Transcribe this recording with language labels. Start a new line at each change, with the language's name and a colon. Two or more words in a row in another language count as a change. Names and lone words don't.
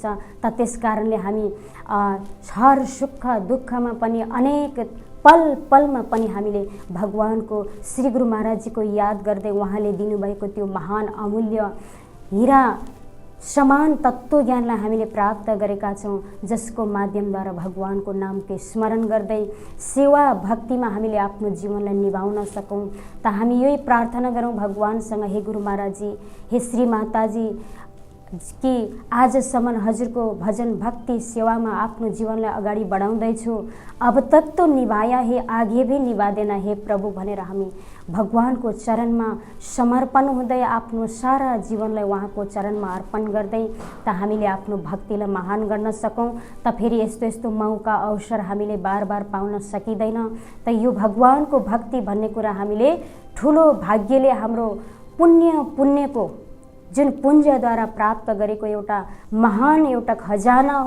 Nepali: त त्यस कारणले हामी हर सुख दुःखमा पनि अनेक पल पलमा पनि हामीले भगवानको श्री गुरु महाराजजीको याद गर्दै उहाँले दिनुभएको त्यो महान अमूल्य हीरा समान तत्त्व ज्ञानलाई हामीले प्राप्त गरेका छौँ, जसको माध्यमद्वारा भगवानको नामको स्मरण गर्दै सेवा भक्तिमा हामीले आफ्नो जीवनलाई निभाउन सकौँ। त हामी यही प्रार्थना गरौँ भगवानसँग, हे गुरु महाराजजी, हे श्री माताजी, कि आजसम्म हजुरको भजन भक्ति सेवामा आफ्नो जीवनलाई अगाडि बढाउँदैछु,
Hindi: अब तक तो निभाया है आगे भी निभा देना हे प्रभु
Nepali: भनेर हामी भगवानको चरणमा समर्पण हुँदै आफ्नो सारा जीवनलाई उहाँको चरणमा अर्पण गर्दै त हामीले आफ्नो भक्तिलाई महान गर्न सकौँ। त फेरि यस्तो यस्तो मौका अवसर हामीले बार बार पाउन सकिँदैन। त यो भगवानको भक्ति भन्ने कुरा हामीले ठुलो भाग्यले हाम्रो पुण्यको जुन पुण्यद्वारा प्राप्त गरेको एउटा महान एउटा खजाना हो।